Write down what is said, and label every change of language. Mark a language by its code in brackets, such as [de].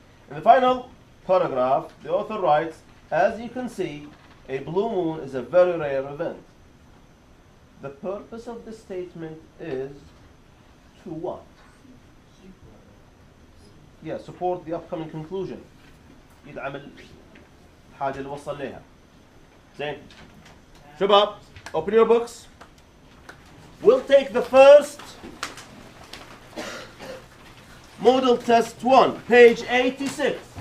[en] In the final paragraph, the author writes, as you can see, a blue moon is a very rare event. The purpose of the statement is to what? Yeah, support the upcoming conclusion. [ar] يدعم الحاجة اللي وصل لها. زين. شباب, [en] open your books. We'll take the first model test 1, page 86.